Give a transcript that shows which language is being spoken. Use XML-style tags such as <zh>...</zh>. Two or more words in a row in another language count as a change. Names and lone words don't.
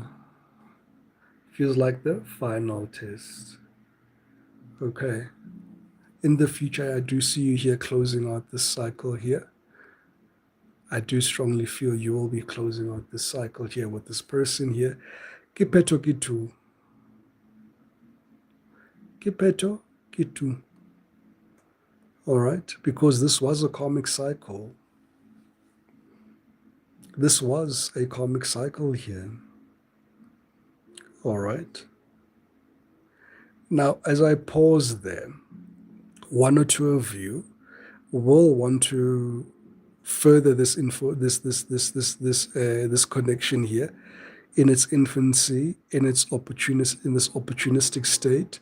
<en>Feels like the final test. Okay. In the future, I do see you here closing out this cycle here. I do strongly feel you will be closing out this cycle here with this person here,</en> <st>Ke phetho ke 2. Ke phetho ke 2.</st> <en>All right, because this was a karmic cycle. This was a karmic cycle here. All right. Now, as I pause there, one or two of you will want to further this info, this connection here in its infancy, in this opportunistic state.</en>